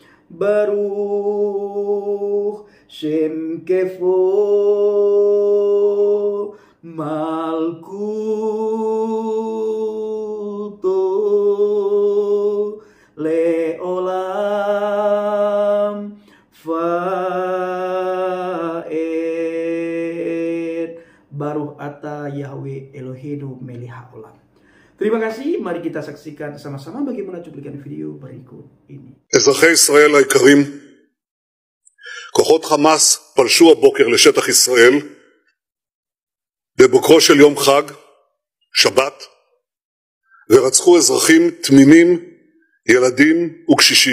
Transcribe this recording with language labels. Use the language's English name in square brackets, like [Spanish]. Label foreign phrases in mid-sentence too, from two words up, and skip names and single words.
[Hebrew] ברוך שם כבוד מלכותו לעולם ועד. ברוך אתה יהוה אלוהינו מלך העולם. [Indonesian] Terima kasih, mari kita saksikan sama-sama bagaimana cuplikan video berikut ini. [Hebrew] אזרחי ישראל היקרים, כוחות חמאס פלשו הבוקר לשטח ישראל בבוקרו של יום חג, שבת, ורצחו אזרחים תמימים, ילדים וקשישים.